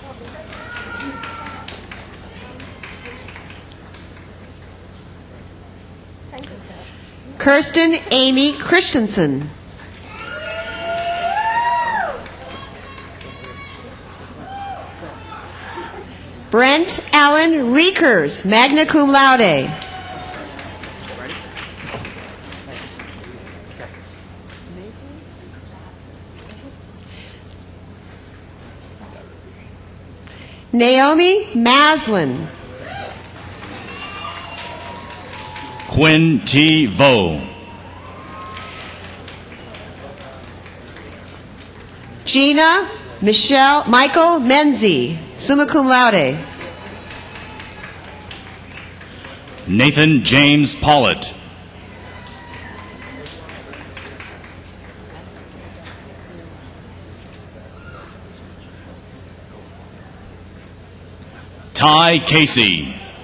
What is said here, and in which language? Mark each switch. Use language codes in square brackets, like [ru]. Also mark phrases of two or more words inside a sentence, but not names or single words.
[en] Kirsten Amy Christensen. Brent Allen Reekers, [la] magna cum laude. [en] Naomi Maslin. Quinn T. Vo. Gina Michael Menzie, [la] summa cum laude. [en] Nathan James Pollitt. Ty Casey.